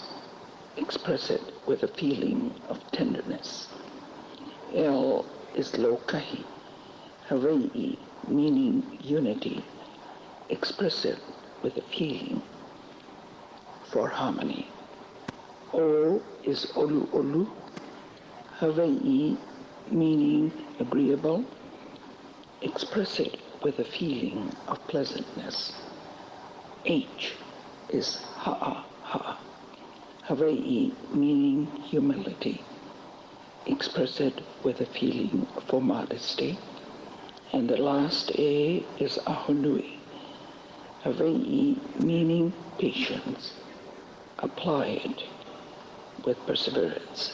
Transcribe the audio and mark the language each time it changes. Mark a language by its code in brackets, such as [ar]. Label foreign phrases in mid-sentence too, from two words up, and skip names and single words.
[en] Express it with a feeling of tenderness. L is lokahi, Hawaii meaning unity. Express it with a feeling for harmony. O is ʻoluʻolu, Hawaii meaning agreeable. Express it with a feeling of pleasantness. H is haʻahaʻa, Hawaii meaning humility. Express it with a feeling for modesty. And the last A is ahonui, Hawaii meaning patience. Apply it with perseverance.